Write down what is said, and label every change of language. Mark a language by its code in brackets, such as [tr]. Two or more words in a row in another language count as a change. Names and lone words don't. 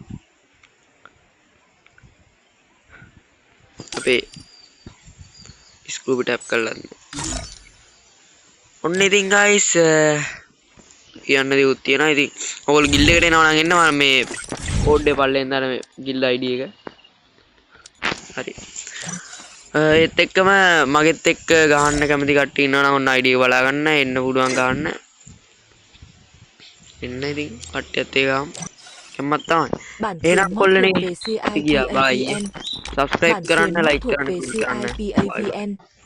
[si] අපේ ස්කූබි ටැප් කරලා ඔන්න ඉතින් guys කියන්න දෙයක් තියෙනවා ඉතින් ඕගොල්ලෝ ගිල්ඩ් එකට එනවා නම් එන්න මම මේ කෝඩ් එක පල්ලෙන් දාන මේ [en] guild ID [si] එක හරි ඒත් එක්කම මගෙත් එක්ක ගහන්න කැමති කට්ටිය ඉන්නවා නම් ඔන්න ID එක බලා ගන්න එන්න පුළුවන් ගහන්න එන්න ඉතින් කට්ටියත් ඒ ගහමු කැමමත් තමයි [vi] Bản [si] එහෙනම් [vi] quyền mod [si] කොල්ලනේ [vi] thuộc về [si] ගියා බයි [vi] CIPAVN. [si] subscribe [vi] Bản [si] කරන්න [vi] quyền mod [si] like [vi] thuộc [si] කරන්න [vi] về [si] comment කරන්න [vi] CIPAVN.